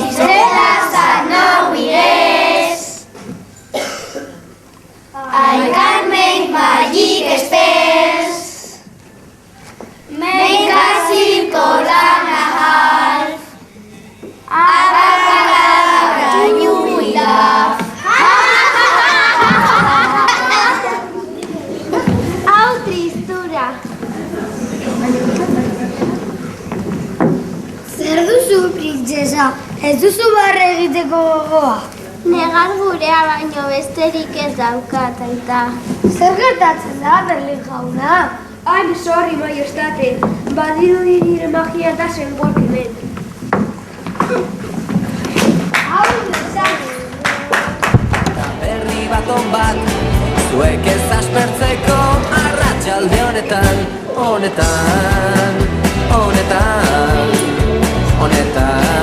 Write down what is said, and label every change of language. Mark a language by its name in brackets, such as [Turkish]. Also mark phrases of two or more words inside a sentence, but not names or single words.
[English] Estrellas are now yes. I can make magic spells. Make a circle and a half. Abracadabra, you will laugh. [Basque] Hau tristura. Zer duzu, printzesa? Ez duzu barre egiteko gogoa? Negar gurea baino besterik ez daukat, aita. Zer gertatzen da, Berlin jauna? [English] I'm sorry, [Basque] Majestate. Badirudi nire magia [English] doesn't work [Basque] hemen. Hau desan. Berri bat on bat, zuek ez aspertzeko arratsalde honetan, honetan, honetan, honetan.